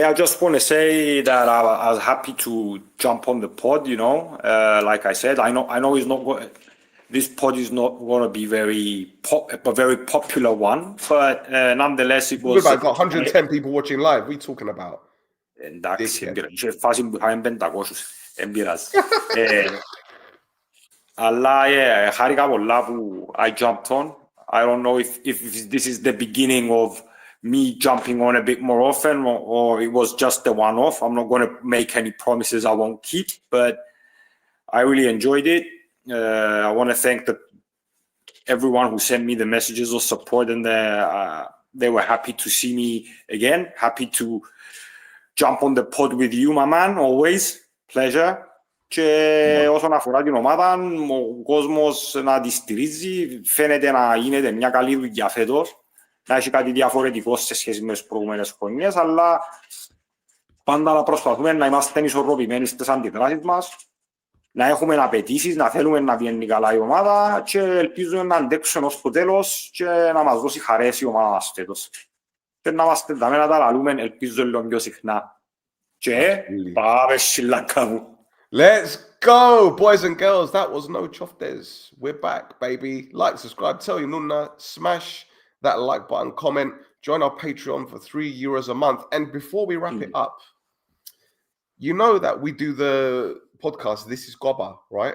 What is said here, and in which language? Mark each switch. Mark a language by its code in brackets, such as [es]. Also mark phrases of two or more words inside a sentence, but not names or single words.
[en] I just want to say that I was happy to jump on the pod, you know. Like I said, I know it's not going. This pod is not going to be a very popular one, but nonetheless, it was. I've got 110 people watching live. What are you talking about? [el] Εντάξει, σε φάση που είχαμε 500, δεν πειράζει. Αλλά χάρηκα πολλά που [en] I jumped on. [el] I don't know if this is the beginning of me jumping on a bit more often or it was just a one-off. I'm not going to make any promises I won't keep, but I really enjoyed it. I want to thank everyone who sent me the messages of support and they were happy to see me again. Happy to jump on the pod with you, my man, always. Pleasure. Και όσον αφορά την ομάδα, ο κόσμος να τη στηρίζει, φαίνεται να γίνεται μια καλή δουλειά φέτος, να έχει κάτι διαφορετικό σε σχέση με τις προηγούμενες χρονιές, αλλά πάντα να προσπαθούμε να είμαστε ισορροπημένοι στις αντιδράσεις μας, να έχουμε απαιτήσεις, να θέλουμε να βγαίνει καλά η ομάδα και ελπίζουμε να αντέξουμε ως το τέλος και να μας δώσει χαρές η ομάδα μας φέτος. Και να είμαστε δάμε να τα λαλούμε, ελπίζω λίγο πιο συχνά. Και πάμε σιλάκα μου. [en] Let's go, boys and girls. That was NOCHOFTES. We're back, baby. Like, subscribe, tell your NOUNA, smash that like button, comment, join our Patreon for €3 a month. And before we wrap it up, you know that we do the podcast, This is Goba, right?